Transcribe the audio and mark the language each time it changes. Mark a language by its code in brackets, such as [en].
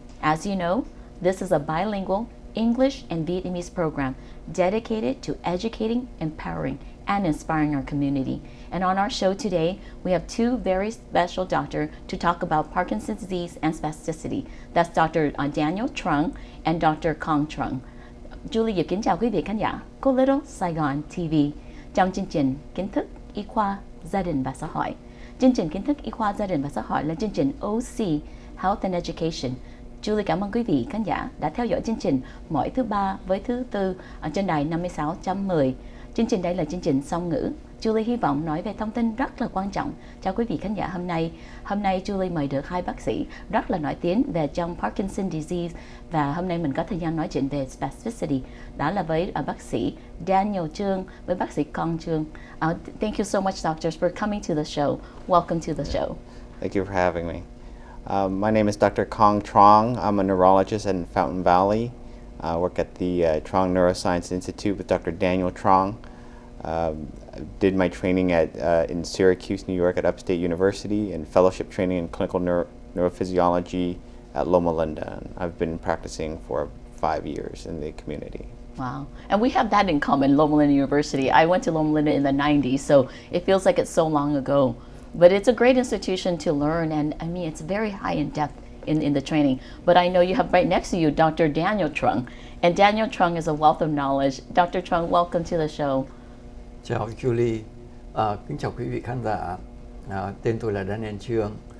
[en] As you know, this is a bilingual English and Vietnamese program dedicated to educating, empowering, and inspiring our community. And on our show today, we have two very special doctors to talk about Parkinson's disease and spasticity. That's Dr. Daniel Trung and Dr. Khong Trung. [vi] Julie kính chào quý vị khán giả của Little Saigon TV trong chương trình Kiến thức y khoa gia đình và xã hội. Chương trình Kiến thức y khoa gia đình và xã hội là chương trình OC Health and Education. Julie cảm ơn quý vị khán giả đã theo dõi chương trình mỗi thứ ba với thứ tư ở trên đài 56.10. Chương trình đây là chương trình song ngữ. Julie hy vọng nói về thông tin rất là quan trọng cho quý vị khán giả hôm nay. Hôm nay Julie mời được hai bác sĩ rất là nổi tiếng về trong Parkinson disease và hôm nay mình có thời gian nói chuyện về spasticity. Đó là với bác sĩ Daniel Trung với bác sĩ Khong Trung. [en] Thank you so much, doctors, for coming to the show. Welcome to the show. Thank you for having me. My name is Dr. Khong Trung. I'm a neurologist in Fountain Valley. I work at the Trung Neuroscience Institute with Dr. Daniel Trung. I did my training in Syracuse, New York at Upstate University and fellowship training in clinical neurophysiology at Loma Linda. And I've been practicing for 5 years in the community. Wow. And we have that in common, Loma Linda University. I went to Loma Linda in the 90s, so it feels like it's so long ago. But it's a great institution to learn, and I mean, it's very high in depth in the training. But I know you have right next to you Dr. Daniel Trung, and Daniel Trung is a wealth of knowledge. Dr. Trung, welcome to the show. [vi] Chào Julie, kính chào quý vị khán giả. Tên tôi là Daniel Trung.